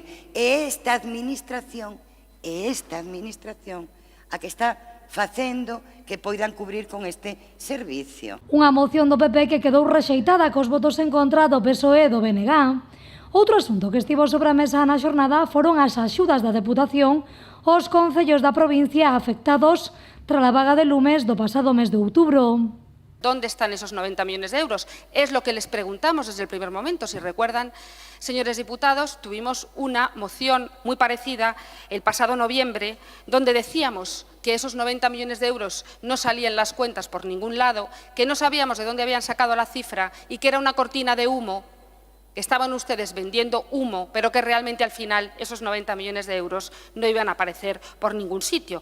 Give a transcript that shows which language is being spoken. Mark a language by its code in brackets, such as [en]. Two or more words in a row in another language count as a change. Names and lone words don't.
[gl] E esta administración a que está facendo que poidan cubrir con este servicio. Unha moción do PP que quedou rexeitada cos votos en contra do PSOE e do BNG. Outro asunto que estivo sobre a mesa na xornada foron as axudas da Deputación aos concellos da provincia afectados tras a vaga de lumes do pasado mes de outubro. [es] ¿Dónde están esos 90 millones de euros? Es lo que les preguntamos desde el primer momento. Si recuerdan, señores diputados, tuvimos una moción muy parecida el pasado noviembre, donde decíamos que esos 90 millones de euros no salían las cuentas por ningún lado, que no sabíamos de dónde habían sacado la cifra y que era una cortina de humo, que estaban ustedes vendiendo humo, pero que realmente al final esos 90 millones de euros no iban a aparecer por ningún sitio.